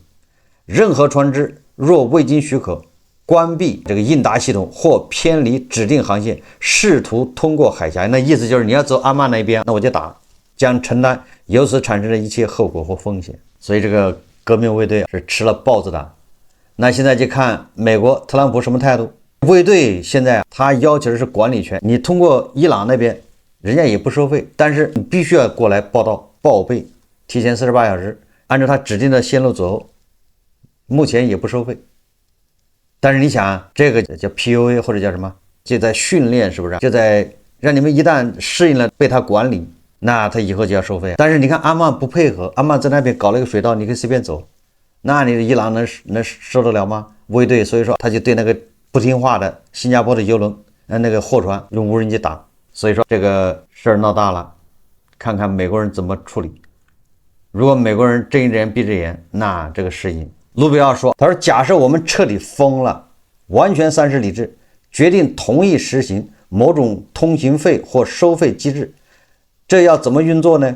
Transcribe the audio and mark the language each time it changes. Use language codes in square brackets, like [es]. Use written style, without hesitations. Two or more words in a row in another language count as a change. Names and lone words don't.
[zh] 任何船只若未經許可關閉這個應答系統或偏離指定航線，試圖通過海峽，那意思就是你要走阿曼那邊，那我就打，將承擔由此產生的一切後果或風險。所以這個革命衛隊是吃了豹子膽。那現在就看美國特朗普什麼態度。衛隊現在他要求的是管理權，你通過伊朗那邊人家也不收費，但是你必須要過來報到報備，提前48小時按照他指定的線路走，目前也不收費。但是你想，這個叫 PUA 或者叫什麼，就在訓練，是不是？就在讓你們一旦適應了被他管理，那他以後就要收費。但是你看阿曼不配合，阿曼在那邊搞了一個水道，你可以隨便走，那你的伊朗能受得了嗎？衛隊所以說他就對那個不聽話的新加坡的郵輪那個貨船用無人機打，所以說這個事兒鬧大了，看看美國人怎麼處理。如果美國人睜一隻眼閉一隻眼，那這個事情。盧比奧說，他說假設我們徹底瘋了，完全喪失理智，決定同意實行某種通行費或收費機制，這要怎麼運作呢？